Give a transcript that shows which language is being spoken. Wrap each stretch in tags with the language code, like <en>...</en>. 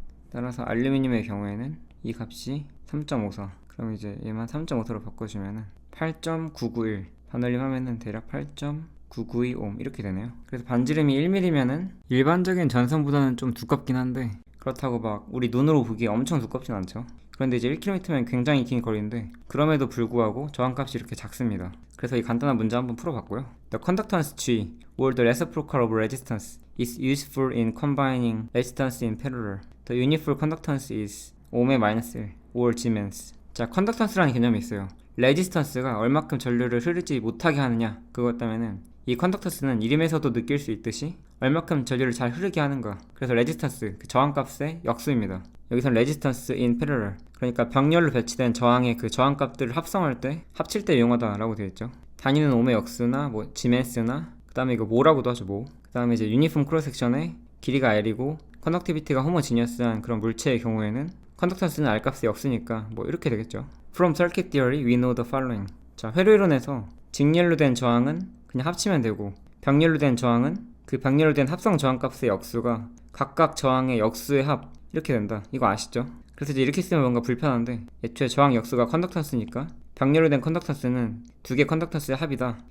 <ko>따라서 알루미늄의 경우에는 이 값이 3.54 그럼 이제 얘만 3.54로 바꿔주면은 8.991 반올림하면은 대략 8.992옴 이렇게 되네요. 그래서 반지름이 1mm면은 일반적인 전선보다는 좀 두껍긴 한데 그렇다고 막 우리 눈으로 보기에 엄청 두껍진 않죠. 그런데 이제 1km면 굉장히 긴 거리인데 그럼에도 불구하고 저항값이 이렇게 작습니다. 그래서 이 간단한 문제 한번 풀어봤고요.</ko> <en>The conductance G or the reciprocal of resistance is useful in combining resistance in parallel. The uniform conductance is ohm</en> <ko>의 마이너스</ko> <en>1 or Gmans.</en> <ko>자, 컨덕턴스라는 개념이 있어요. 레지스턴스가 얼마큼 전류를 흐르지 못하게 하느냐 그것 때문에는 이 컨덕턴스는 이름에서도 느낄 수 있듯이 얼마큼 전류를 잘 흐르게 하는가. 그래서 레지스턴스 그 저항값의 역수입니다. 여기선 레지스턴스</ko> <en>in parallel</en> <ko>그러니까 병렬로 배치된 저항의 그 저항값들을 합성할 때 합칠 때 이용하다 라고 되어 있죠. 단위는 옴의 역수나 뭐 지멘스나 그 다음에 이거 모라고도 하죠. 모. 그 다음에 이제 유니폼 크로스 섹션의 길이가 L이고 컨덕티비티가 호모지니어스한 그런 물체의 경우에는 컨덕턴스는 R값의 역수니까 뭐 이렇게 되겠죠.</ko> <en>From circuit theory we know the following.</en> <ko>자, 회로이론에서 직렬로 된 저항은 그냥 합치면 되고 병렬로 된 저항은 그 병렬로 된 합성 저항값의 역수가 각각 저항의 역수의 합 이렇게 된다. 이거 아시죠? 그래서 이제 이렇게 쓰면 뭔가 불편한데 애초에 저항 역수가 컨덕턴스니까 병렬로 된 컨덕턴스는 두 개 컨덕턴스의 합이다.</ko>